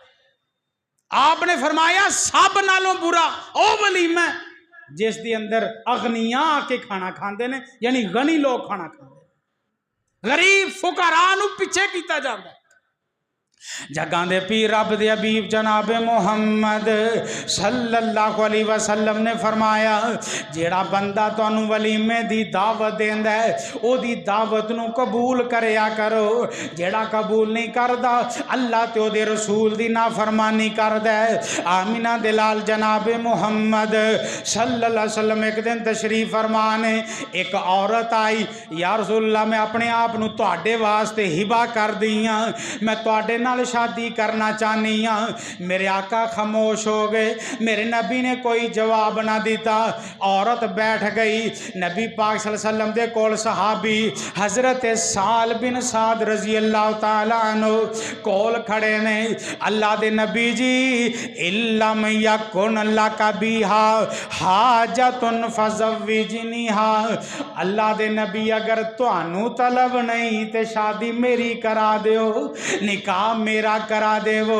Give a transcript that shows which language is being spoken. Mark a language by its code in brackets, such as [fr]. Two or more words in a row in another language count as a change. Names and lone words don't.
[pa] آپ نے فرمایا سب نالوں برا او ولیمہ جس دے اندر اغنیاء آ کے کھانا کھاتے ہیں، یعنی غنی لوگ کھانا کھاتے، غریب فقراء نوں پچھے کیا جاتا ہے. جگاں دے پیر رب دے حبیب جناب محمد [ar] صلى الله عليه وسلم [pa] نے فرمایا، جیہڑا بندہ تہانوں ولیمے دی دعوت دیندا ہے اودی دعوت نوں قبول کریا کرو. جیہڑا قبول نہیں کردا اللہ تے اودے رسول دی نافرمانی کردا ہے. آمنہ دے لال جناب محمد [ar] صلى الله عليه وسلم [pa] ایک دن تشریف فرمانے، ایک عورت آئی, [ar] يا رسول الله [pa] میں اپنے آپ نوں تہاڈے واسطے ہبہ کر دی ہاں، میں تہاڈے نال شادی کرنا چاہنی ہاں. میرے آقا خاموش ہو گئے، میرے نبی نے کوئی جواب نہ دتا. عورت بیٹھ گئی۔ نبی پاک [ar] صلى الله عليه وسلم [pa] دے کول صحابی حضرت سال بن سعد [ar] رضي الله تعالى عنه [pa] کول کھڑے نے. اللہ دے نبی جی, [ar] إن لم يكن لك بها حاجة فزوجنيها, [pa] اللہ دے نبی اگر تہانوں طلب نہیں تے شادی میری کرا دیو، نکاح میرا کرا دیوو.